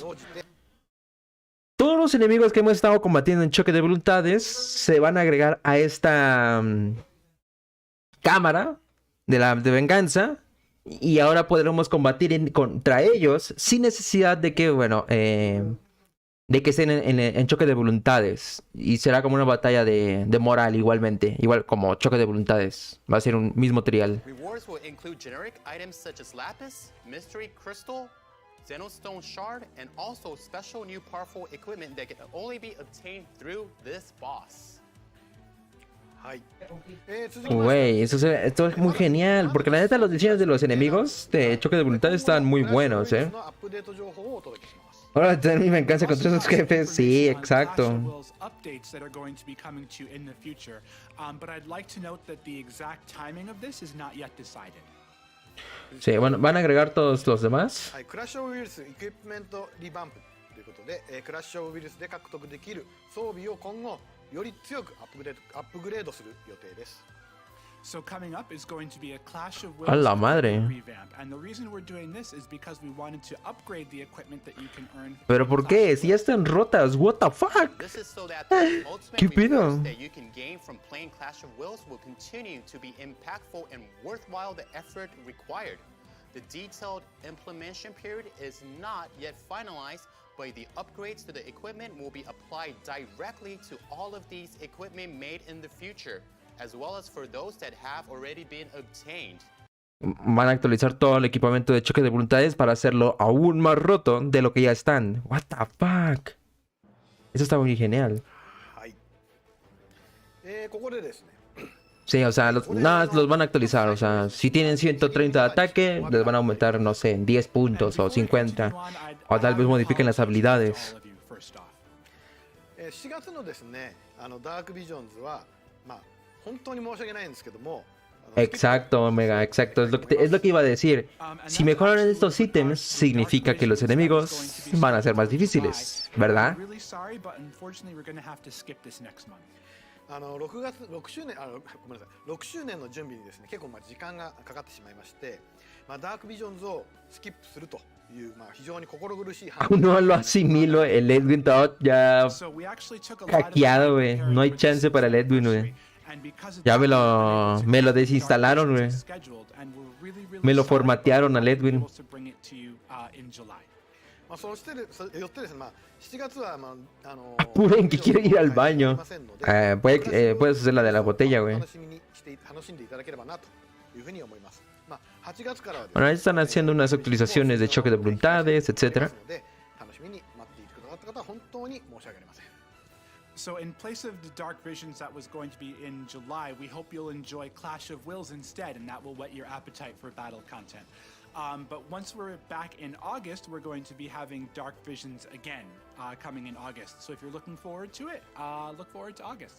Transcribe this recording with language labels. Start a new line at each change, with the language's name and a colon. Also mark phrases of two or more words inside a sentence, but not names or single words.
Spanish: Todos los enemigos que hemos estado combatiendo en choque de voluntades se van a agregar a esta cámara de venganza. Y ahora podremos combatir contra ellos sin necesidad de que, bueno, de que estén en choque de voluntades. Y será como una batalla de moral igualmente. Igual como choque de voluntades. Va a ser un mismo trial.
English: Rewards will include generic items such as lapis, mystery crystal, Xenostone shard, and also special new powerful equipment that can only be obtained through this boss.
Spanish: Güey, esto es muy genial, porque la neta los diseños de los enemigos de choque de voluntades están muy buenos, ¿eh? Ahora tener mi venganza contra esos jefes, sí, exacto. Sí, bueno, van a agregar todos los demás.
Japanese: クラッシュ・オブ・ウィルス
English: equipment revamp
Japanese: ということでクラッシュ・オブ・ウィルスで獲得できる装備を今後より強くアップグレードする予定です。
English: So coming up is going to be a Clash of Wills
Spanish: ¡A la madre!
English: revamp, and the reason we're doing this is because we wanted to upgrade the equipment that you can earn.
Spanish: ¿Pero por qué? Si ya están rotas,
English: what the fuck? This is so that the
Spanish: ¿Qué
English: ultimate
Spanish: pedo?
English: rewards that you can gain from playing Clash of Wills will continue to be impactful and worthwhile the effort required. The detailed implementation period is not yet finalized, but the upgrades to the equipment will be applied directly to all of these equipment made in the future, as well as for those that have already been obtained.
Spanish: Van a actualizar todo el equipamiento de choque de voluntades para hacerlo aún más roto de lo que ya están.
English: What the fuck?
Spanish: Eso está muy genial.
Japanese: ここでですね
Spanish: Sí, o sea, los van a actualizar. O sea, si tienen 130 de ataque, les van a aumentar, no sé, 10 puntos o 50. O tal vez modifiquen las habilidades.
Japanese: 4 月のですねダークビジョンズはまあ本当に申し訳ないんですけども
Spanish: Exacto, Omega, exacto. Es lo que iba a decir. Si mejoran estos ítems, significa que los enemigos van a ser más difíciles, ¿verdad?
Japanese: 6月6周年ごめんなさい6周年の準備にですね結構時間がかかってしまいまして、ダークビジョンズをスキップするという非常に心苦しい判断
Spanish: No lo asimilo, el Edwin todo ya hackeado, güey. No hay chance para el Edwin, güey. Ya me lo desinstalaron, güey. Me lo formatearon al Edwin.
Japanese: そうしてよってですね7月は
Spanish: Apuren, que quiero ir al baño. Puedes hacer la de la botella, güey.
Japanese: 楽しんでいただければなというふうに思います。8月からは
Spanish: Bueno, ahí están haciendo unas actualizaciones de choque de voluntades, etc.
Japanese: 楽しみに待っていてくださった方は本当に申し訳ありません。
English: So in place of the Dark Visions that was going to be in July, we hope you'll enjoy Clash of Wills instead, and that will whet your appetite for battle content. But once we're back in August, we're going to be having Dark Visions again, coming in August. So if you're looking forward to it, look forward to August.